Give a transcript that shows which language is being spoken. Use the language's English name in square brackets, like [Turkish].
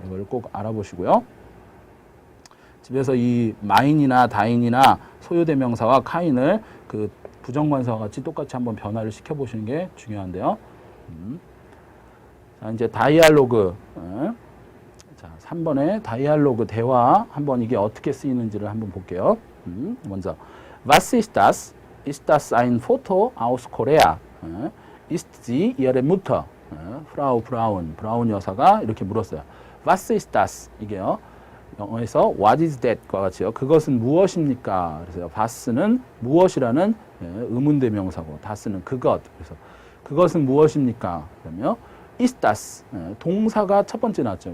[Korean] 이걸 꼭 알아보시고요. 집에서 이 마인이나 다인이나 소유대명사와 카인을 그 부정관사와 같이 똑같이 한번 변화를 시켜보시는 게 중요한데요. 자, 이제 다이알로그. 자, 3번의 다이알로그 대화 한번 이게 어떻게 쓰이는지를 한번 볼게요. [German] 먼저 Was ist das? Ist das ein Foto aus Korea? Ist sie ihre Mutter? Frau Braun. [Korean] 브라운 여사가 이렇게 물었어요. [German] Was ist das? [Korean] 이게요. 영어에서 [English] What is that [Korean] 과 같이요. 그것은 무엇입니까? 그래서 was는 무엇이라는 의문대명사고 das는 그것. 그래서 그것은 무엇입니까? 그러면 is das 동사가 첫 번째 나왔죠.